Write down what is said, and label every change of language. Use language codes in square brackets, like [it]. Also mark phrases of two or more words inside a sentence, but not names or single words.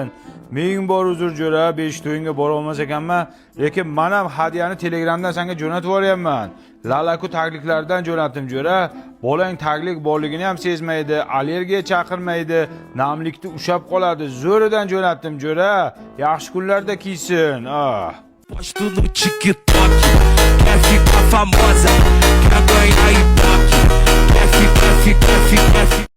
[uz] Ming bor uzr jo'ra, 5 to'yingga bora olmas ekanman, lekin men ham hadyani telegramdan senga jo'natib yuboryapman. Lalaku takliflardan jo'natdim jo'ra. Bolang taglik borligini ham sezmaydi, allergiya chaqirmaydi, namlikni ushab qoladi. Zo'ridan jo'natdim jo'ra. Yaxshi kunlarda kiysin. [pt] Posto no TikTok, quer ficar famosa, quer ganhar ibope, quer ficar